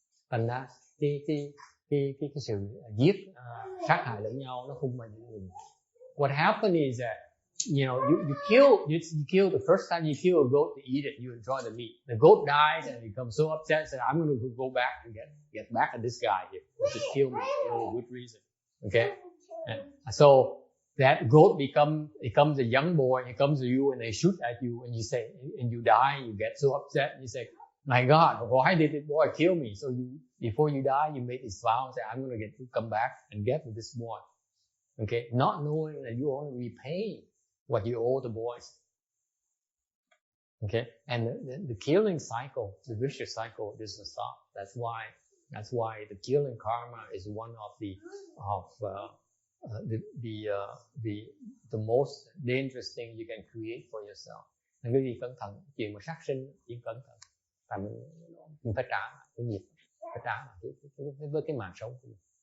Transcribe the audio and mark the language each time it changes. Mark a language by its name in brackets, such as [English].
[Vietnamese] Thành ra cái sự giết sát hại lẫn nhau nó không bao giờ ngừng. [English] What happened is that you kill the first time you kill a goat to eat it, you enjoy the meat. The goat dies and becomes so upset, says, I'm going to go back and get back at this guy here who should kill me for no good reason. Okay, and so that goat becomes a young boy. He comes to you and they shoot at you, and you say, and you die. You get so upset, and you say, my God, why did this boy kill me? So before you die, you make this vow and say, I'm going to come back and get with this boy. Okay, not knowing that you only repay what you owe the boys. Okay, and the killing cycle, the vicious cycle, doesn't stop. That's why the killing karma is one of the most dangerous thing you can create for yourself. [Vietnamese] Nên cái gì cẩn thận, chuyện mà sát sinh chỉ cẩn thận, tại mình phải trả lại cái nghiệp, phải trả lại với cái mạng sống của mình.